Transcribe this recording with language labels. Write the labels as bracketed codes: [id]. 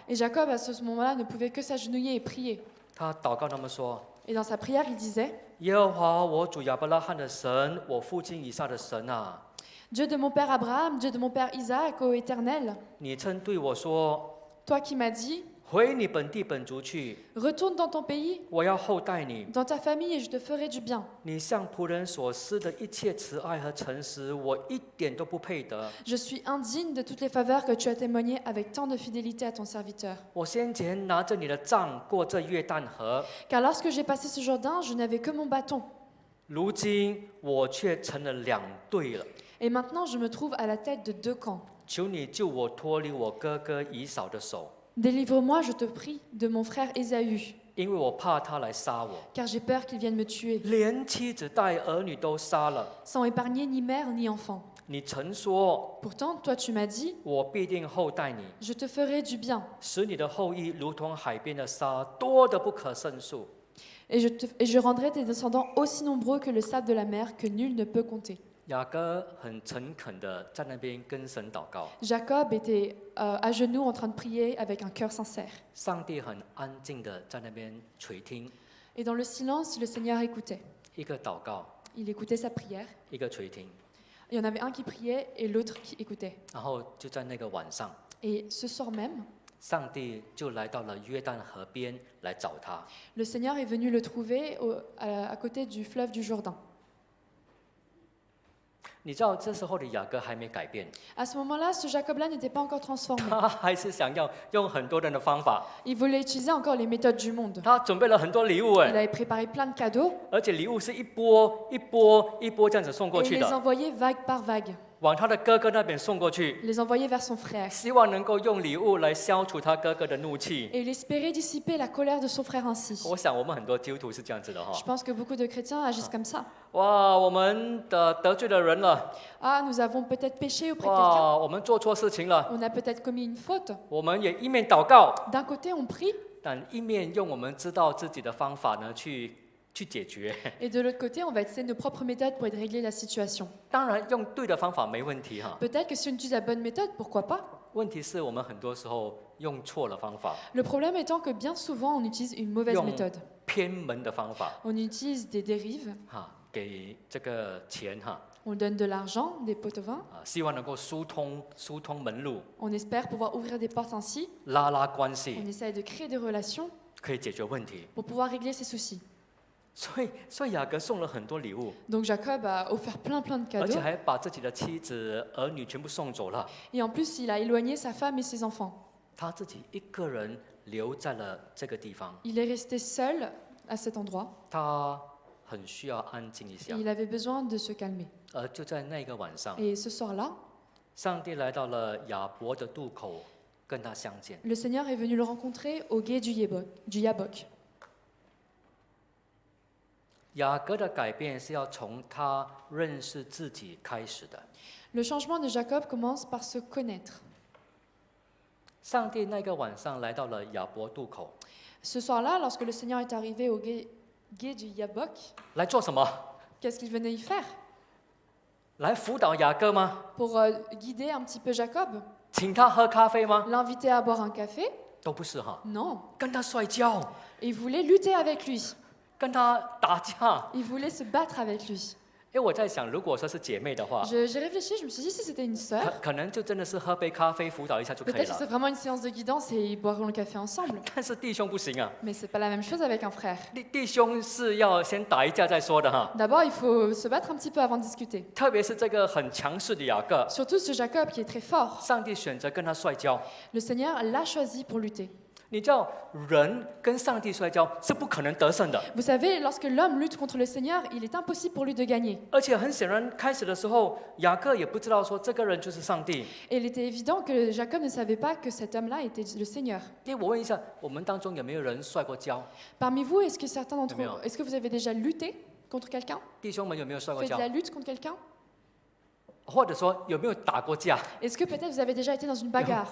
[fr] Et Jacob, à ce moment-là, ne pouvait que s'agenouiller et prier. [zh] 他祷告那么说。 [fr] Et dans sa prière, il disait, [zh] 耶和华，我主亚伯拉罕的神，我父亲以撒的神啊， [fr] Dieu de mon père Abraham, Dieu de mon père Isaac, ô Éternel, [zh] 你曾对我说， [fr] toi qui m'as dit, [zh] 回你本地本族去， [fr] retourne dans ton pays, [zh] 我要厚待你。 [fr] dans ta famille, et je te ferai du bien. [zh] 你向仆人所施的一切慈爱和诚实，我一点都不配得。 [fr] Je suis indigne de toutes les faveurs que tu as témoignées avec tant de fidélité à ton serviteur. [zh] 我先前拿着你的杖过这约旦河， [fr] Car lorsque j'ai passé ce Jourdain, je n'avais que mon bâton. [zh] 如今我却成了两队了。 [fr] Et maintenant, je me trouve à la tête de deux camps. [zh] 求你救我脱离我哥哥以扫的手， [fr] Délivre-moi, je te prie, de mon frère Ésaü, [zh] 因为我怕他来杀我， [fr] car j'ai peur qu'il vienne me tuer, [zh] 连妻子带儿女都杀了。 [fr] sans épargner ni mère ni enfant. [zh] 你曾说， [fr] Pourtant, toi tu m'as dit, [zh] 我必定厚待你， [fr] je te ferai du bien, [zh] 使你的后裔如同海边的沙，多得不可胜数。 [fr] et je rendrai tes descendants aussi nombreux que le sable de la mer, que nul ne peut compter. [zh] 雅各很诚恳的在那边跟神祷告， [fr] Jacob était à genoux en train de prier avec un cœur sincère. [zh] 上帝很安静的在那边垂听， [fr] Et dans le silence, le Seigneur écoutait. [zh] 一个祷告， [fr] Il écoutait sa prière. [zh] 一个垂听， [fr] Il y en avait un qui priait et l'autre qui écoutait. [zh] 然后就在那个晚上， [fr] Et ce soir même, [zh] 上帝就来到了约旦河边来找他。 [fr] le Seigneur est venu le trouver à côté du fleuve du Jourdain. [zh] 你知道这时候的雅各还没改变， [fr] À ce moment-là, ce Jacob-là n'était pas encore transformé. [zh] 他还是想要用很多人的方法， [fr] Il voulait utiliser encore les méthodes du monde. [zh] 他准备了很多礼物 [fr] Il 哎， avait préparé plein de cadeaux [zh] 而且礼物是一波一波一波这样子送过 [fr] et [zh] 去 [fr] il les [zh] 的， [fr] envoyait vague par vague. [zh] 往他的哥哥那边送过去， [fr] Il les envoyait vers son frère. [zh] 希望能够用礼物来消除他哥哥的怒气。 [fr] Et il espérait dissiper la colère de son frère ainsi. [zh] 我想我们很多基督徒是这样子的哈 [fr] Je，pense que beaucoup de chrétiens agissent comme ça. [zh] 哇，我们得罪了人了， [fr] Ah, nous avons peut-être péché auprès de quelqu'un. [zh] 哇，我们做错事情了， [fr] On a peut-être commis une faute. [zh] 我们也一面祷告， [fr] D'un côté, on prie, [zh] 但一面用我们知道自己的方法呢去解决。 [fr] et de l'autre côté, on va essayer nos propres méthodes pour régler la situation. [zh] 当然用对的方法没问题哈， [fr] Peut-être que si on utilise la bonne méthode, pourquoi pas? [zh] 问题是我们很多时候用错了方法， [fr] Le problème étant que bien souvent, on utilise une mauvaise Yung- méthode. [zh] 偏门的方法 [fr] On utilise des dérives, [zh] 哈，给这个钱哈 [fr] on donne de l'argent, des pots de vin, [zh] 啊，希望能够疏通门路， [fr] on espère pouvoir ouvrir des portes ainsi, [zh] 拉关 [fr] on [zh] 系， [fr] essaye de créer des relations [zh] 可以解决问题。 [fr] pour pouvoir régler ses soucis. [zh] 所以雅各送了很多礼物， [fr] Donc Jacob a offert plein de [zh] 而且 [fr] cadeaux, [zh] 还把自己的妻子儿女全部送走了， [fr] et en plus, il a éloigné sa femme et ses enfants. [zh] 他自己一个人留在了这个地方， [fr] Il est resté seul à cet endroit, [zh] 他很需要安静一 [fr] et [zh] 下。 [fr] il avait besoin de se calmer. [zh] 而就在那个晚上， [fr] Et ce soir-là, [zh] 上帝来到了雅博的渡口，跟他相见。 [fr] le Seigneur est venu le rencontrer au gué du Yabok. [zh] 雅各的改变是要从他认识自己开始的。 [fr] Le changement de Jacob commence par se connaître. [zh] 上帝那个晚上来到了雅博渡口， [fr] Ce soir-là, lorsque le Seigneur est arrivé au gué du Yabok, [zh] 来做什么？ [fr] qu'est-ce qu'il venait y faire? [zh] 来辅导雅各吗？ [fr] Pour guider un petit peu Jacob? [zh] 请他喝咖啡吗？ [fr] L'inviter à boire un café? [zh] 都不是哈， [fr] Non. [zh] 跟他摔跤， [fr] Il voulait lutter avec lui. [zh] 跟他打架。 [fr] Il voulait se battre avec lui. [zh] 因为我在想，如果说是姐妹的话， [fr] J'ai réfléchi, je me suis dit si c'était une sœur, [zh] 可能就真的是喝杯咖啡辅导一下就可以 [fr] peut-être que [zh] 了。 [fr] c'est vraiment une séance de guidance et ils boiront le café ensemble. [zh] 但是弟兄不行啊， [fr] Mais c'est pas la même chose avec un frère. [zh] 弟兄是要先打一架再说的哈。 [fr] D'abord, il faut se battre un petit peu avant de discuter. [zh] 特别是这个很强势的雅各， [fr] Surtout ce Jacob qui est très fort. [zh] 上帝选择跟他摔跤。 [fr] Le Seigneur l'a choisi pour lutter. [zh] 你知道，人跟上帝摔跤是不可能得胜的。 [fr] Vous savez, lorsque l'homme lutte contre le Seigneur, il est impossible pour lui de gagner. [zh] 而且很显然，开始的时候，雅各也不知道说这个人就是上帝。 [fr] Et il était évident que Jacob ne savait pas que cet homme-là était le Seigneur. [zh] 因为我问一下，我们当中有没有人摔过跤？ [fr] Parmi vous, est-ce que certains d'entre Bien. vous, est-ce que vous avez déjà lutté contre quelqu'un? [zh] 弟兄们有没有摔过 [fr] Fait [zh] 跤 [fr] de？la lutte contre quelqu'un? [zh] 或者说有没有打过架？ [fr] Est-ce que peut-être vous avez déjà été dans une bagarre?